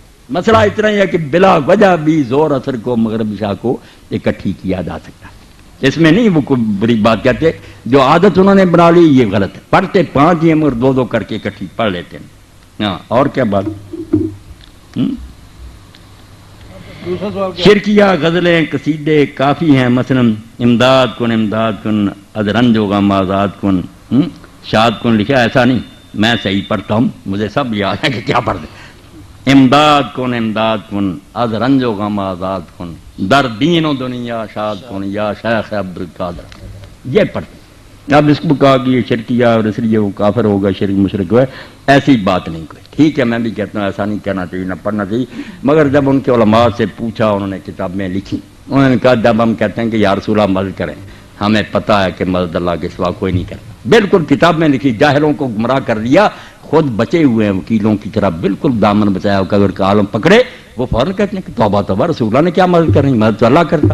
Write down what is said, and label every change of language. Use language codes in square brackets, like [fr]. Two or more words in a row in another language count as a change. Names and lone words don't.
[ur] مسئلہ اتنا ہی ہے کہ بلا وجہ بھی ظہر اثر کو مغرب عشاء کو اکٹھی کیا جا سکتا ہے، اس میں نہیں وہ کوئی بری بات کہتے۔ جو عادت انہوں نے بنا لی یہ غلط ہے، پڑھتے 5 ہی مگر 2 کر کے اکٹھی پڑھ لیتے ہیں۔ ہاں اور کیا بات؟ شرکیہ غزلیں قصیدے کافی ہیں، مثلا [fa] امداد کن از رنج و غم آزاد کن، شاد کن [ur] لکھا، ایسا نہیں، میں صحیح پڑھتا ہوں، مجھے سب یاد ہے کہ کیا پڑھ دیں۔ [fa] امداد کن از رنج و غم آزاد کن، در دین و دنیا شاد کن یا شیخ عبد القادر، [ur] یہ پڑھتے۔ اب اس کو کہا کہ یہ شرکیہ اور اس لیے وہ کافر ہوگا، شرک مشرک ہے، ایسی بات نہیں کوئی۔ ٹھیک ہے، میں بھی کہتا ہوں ایسا نہیں کہنا چاہیے، نہ پڑھنا چاہیے، مگر جب ان کے علماء سے پوچھا، انہوں نے کتاب میں لکھی، انہوں نے کہا جب ہم کہتے ہیں کہ [ar] یا رسول اللہ [ur] مدد کریں، ہمیں پتہ ہے کہ مدد اللہ کے سوا کوئی نہیں کرتا، بالکل کتاب میں لکھی، جاہلوں کو گمراہ کر دیا، خود بچے ہوئے ہیں وکیلوں کی طرح، بالکل دامن بچایا ہوگا، اگر عالم پکڑے وہ فوراً کہتے ہیں کہ توبہ توبہ، رسول اللہ نے کیا مدد کرنی، مدد تو اللہ کرتا۔